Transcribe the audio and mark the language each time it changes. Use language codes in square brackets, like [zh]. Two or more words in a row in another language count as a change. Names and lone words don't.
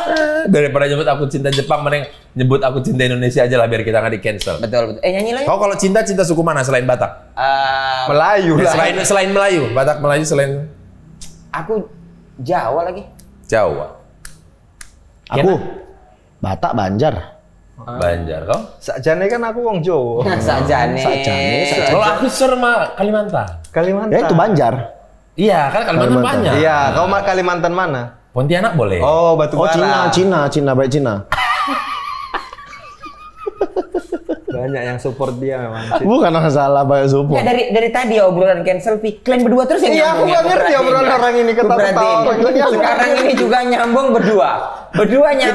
[id] Daripada nyebut aku cinta Jepang, mending nyebut aku cinta Indonesia aja lah biar kita nggak di cancel. Betul. Nyanyi lo. Kau kalau cinta suku mana selain Batak? Melayu lah. Selain Melayu, Batak Melayu selain. Aku Jawa lagi. Jawa. Aku Batak Banjar. Banjar kau? [jv] Sakjane kan aku wong Jawa. [id] Sakjane. Kalau aku Serma Kalimantan. Ya itu Banjar. Iya kan Kalimantan banyak. Iya, kau mah Kalimantan mana? Pontianak boleh. Oh, Batubara. Cina baik Cina. Banyak yang support dia memang. Bukan masalah banyak support. Ya, dari tadi obrolan [en] cancel fee, [id] kalian berdua terus yang Iya, aku nggak ngerti obrolan orang ini ketawa-tawa. Sekarang ini juga nyambung berdua nyambung.